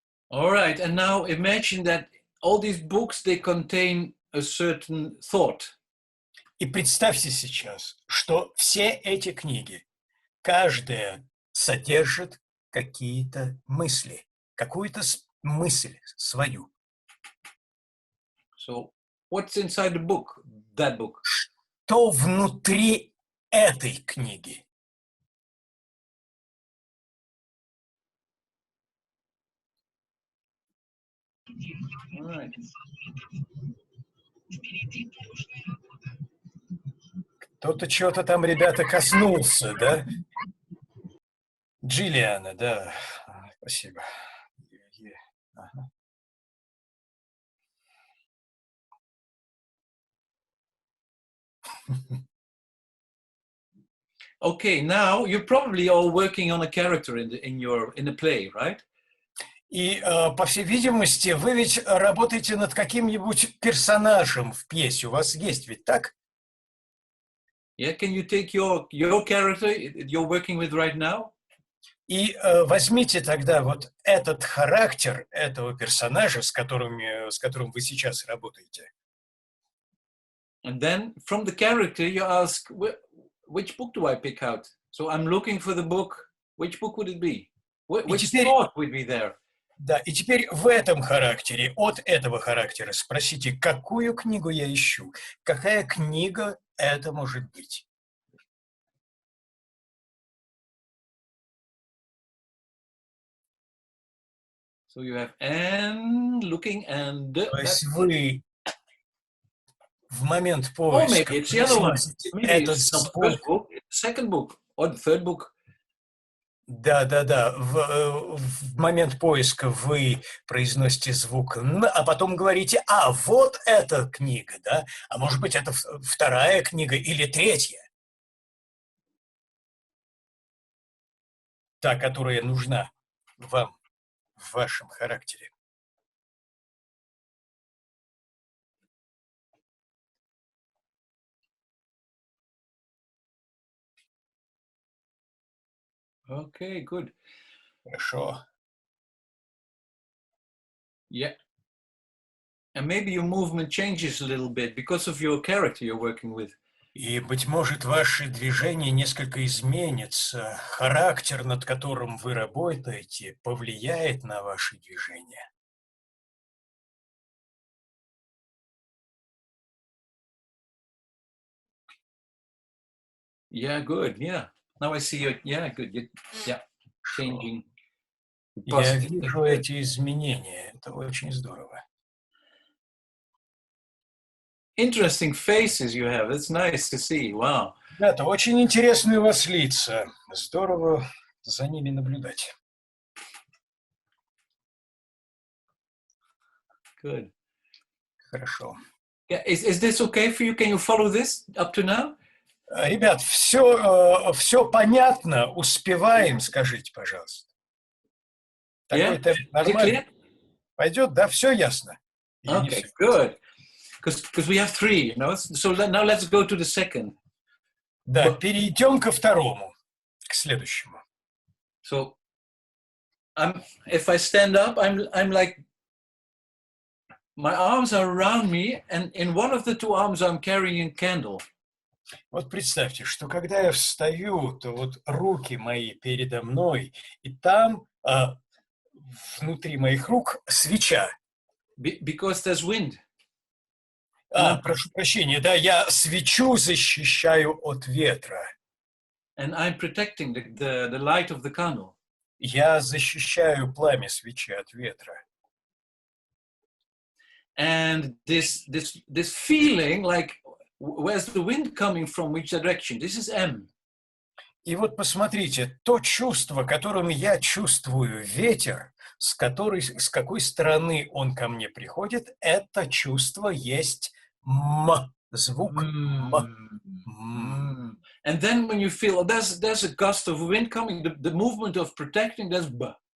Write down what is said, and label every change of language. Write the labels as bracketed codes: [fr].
[en] All right, and now imagine that all these books, they contain a certain thought. [ru] И представьте сейчас, что все эти книги, каждая содержит какие-то мысли, какую-то мысль свою. [en] So what's inside the book, that book? [ru] Что внутри этой книги? [en] All right. [ru] Кто-то чего-то там, ребята, коснулся, да? Джиллиана, да. Спасибо. Ага. [en] Okay, now you're probably all working on a character in the play, right? [ru] И, по всей видимости, вы ведь работаете над каким-нибудь персонажем в пьесе. У вас есть ведь так? [en] Yeah, can you take your character you're working with right now? [ru] И возьмите тогда вот этот характер этого персонажа, с которым вы сейчас работаете. [en] And then from the character you ask, which book do I pick out? So I'm looking for the book. Which book would it be? Which thought would be there? [ru] Да, и теперь в этом характере, от этого характера спросите, какую книгу я ищу, какая книга это может быть. [en] So you have and looking and. [ru] То есть вы в момент поиска этот звук. [en] Second book or the third book. [ru] Да. В момент поиска вы произносите звук «н», а потом говорите: «А, вот эта книга», да? А может быть, это вторая книга или третья. Та, которая нужна вам в вашем характере. [en] Okay, good. [ru] Хорошо. [en] Yeah. And maybe your movement changes a little bit because of your character you're working with. [ru] И, быть может, ваши движения несколько изменятся. Характер, над которым вы работаете, повлияет на ваши движения. [en] Yeah, good. Yeah. Now I see you. Yeah, good. Yeah, changing. [ru] Я вижу эти изменения. Это очень здорово. [en] Interesting faces you have. It's nice to see. Wow. [ru] Ребята, очень интересные у вас лица. Здорово за ними наблюдать. [en] Good. [ru] Хорошо. [en] Yeah, is this okay for you? Can you follow this up to now? [ru] Ребят, все понятно, успеваем, скажите, пожалуйста. Такой темп нормально? Пойдет, да? Все ясно? [en] Okay, good. Because we have 3, you know. So now let's go to the second. [ru] Да, перейдем ко второму, к следующему. [en] So, if I stand up, I'm like, my arms are around me, and in one of the 2 arms I'm carrying a candle. [ru] Вот представьте, что когда я встаю, то вот руки мои передо мной, и там внутри моих рук свеча. [en] Because there's wind. [ru] Прошу прощения, да, я свечу защищаю от ветра. [en] And I'm protecting the light of the candle. [ru] Я защищаю пламя свечи от ветра. [en] And this feeling, like, where's the wind coming from, which direction? This is M. [ru] И вот посмотрите, то чувство, которым я чувствую ветер, с какой стороны он ко мне приходит, это чувство есть М, звук М. [en] And then when you feel there's a gust of wind coming, the movement of protecting, that's B.